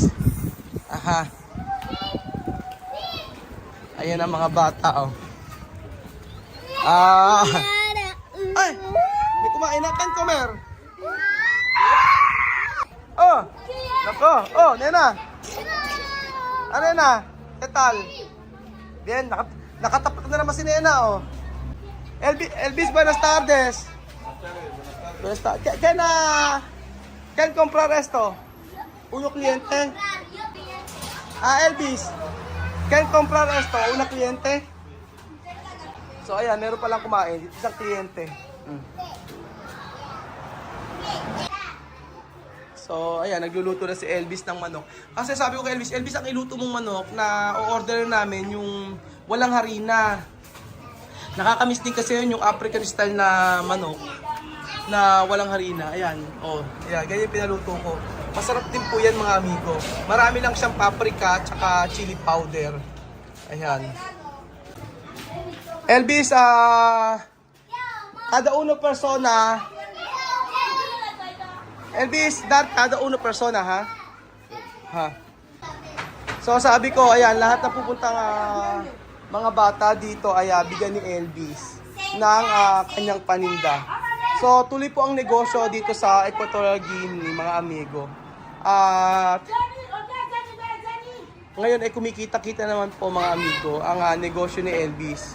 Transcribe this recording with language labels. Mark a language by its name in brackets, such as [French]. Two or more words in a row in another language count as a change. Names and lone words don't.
[Filipino] Aha. Ayan ang mga bata, oh. Ay! May kumain na, kan comer. Oh! Nako! Oh, nena! Ano nena? [Spanish] ¿Qué tal? Bien, [Filipino] nakatapat na naman si nena, oh. [Spanish] Elvis, buenas tardes. Buenas tardes. ¿Quién comprar esto? ¿Uno cliente? Elvis. ¿Quién comprar esto? ¿Una cliente? [Filipino] So, ayan, meron palang kumain. Isang kliyente. So, ayan, nagluluto na si Elvis ng manok. Kasi sabi ko kay Elvis, ang iluto mong manok na o-order namin yung walang harina. Nakakamiss din kasi yun yung African style na manok na walang harina. Ayan, oh, ayan, ganyan pinaluto ko. Masarap din po yan mga amigo. Marami lang siyang paprika tsaka chili powder. Ayan. [Spanish] Elvis, kada uno persona. Elvis, kada uno persona, ha? [Filipino] Ha. So sabi ko, ayan, lahat na pupuntang mga bata dito ay bigyan ni Elvis ng kanyang paninda. So tuloy po ang negosyo dito sa Equatorial Guinea, mga amigo. At ngayon ay kumikita-kita naman po mga amigo ang negosyo ni Elvis.